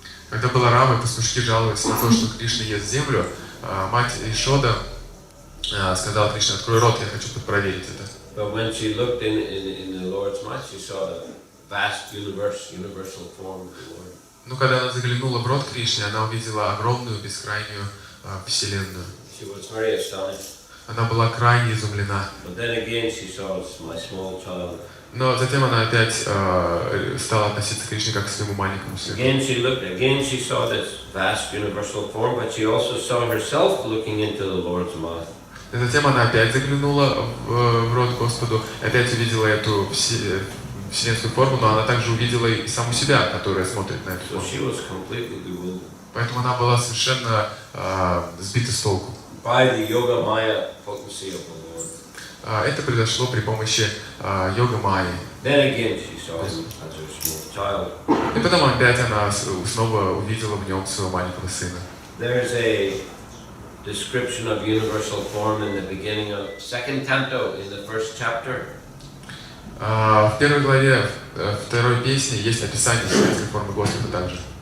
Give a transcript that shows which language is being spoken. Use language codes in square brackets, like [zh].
[ru] Когда Баларам и пастушки жаловались на то, что Кришна ест землю, мать Ешода сказала Кришне: "Открой рот, я хочу проверить это." [en] But when she looked in the Lord's mouth, she saw the vast universal form of the Lord. [ru] Но когда она заглянула в рот Кришне, она увидела огромную бескрайнюю вселенную. [en] She was very astonished. [ru] Она была крайне изумлена. [en] But then again she saw my small child. [ru] Но затем она опять стала относиться к Кришне как к своему маленькому сыну. [en] Again she saw this vast universal form, but she also saw herself looking into the Lord's mouth. [ru] И затем она опять заглянула в рот Господу, опять увидела эту вселенскую форму, но она также увидела и саму себя, которая смотрит на эту [en] So she was completely bewildered. [ru] Поэтому она была совершенно сбита с толку. [en] By the yoga maya potency of the Lord. [ru] Это произошло при помощи йога майи. [en] Then again she saw him as her small child. [ru] И потом опять она снова увидела в нем своего маленького сына. [en] There's a description of universal form in the beginning of second canto in the first chapter. [ru] В первой главе второй песни есть описание вселенской формы Господа также.